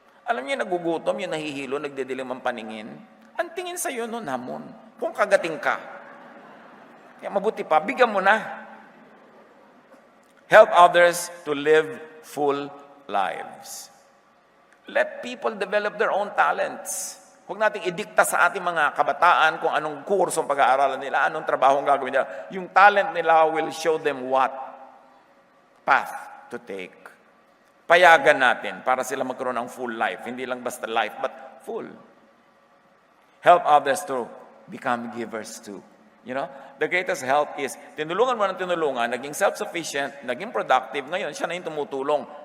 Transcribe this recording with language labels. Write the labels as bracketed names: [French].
[Filipino] Alam niyo, nagugutom, yung nahihilo, nagdidilim ang paningin. Ang tingin sa'yo nun, hamon. Kung kagating ka. Kaya mabuti pa, bigyan mo na. [English] Help others to live full lives. Let people develop their own talents. [Filipino] Huwag nating idikta sa ating mga kabataan kung anong kurso ang pag-aaralan nila, anong trabaho ang gagawin nila. Yung talent nila [English] will show them what path to take. [Filipino] Payagan natin para sila magkaroon ng full life. Hindi lang basta life, [English] but full. Help others to become givers too. You know, the greatest help is, [Filipino] tinulungan mo ng tinulungan, naging self-sufficient, naging productive, ngayon siya na yung tumutulong.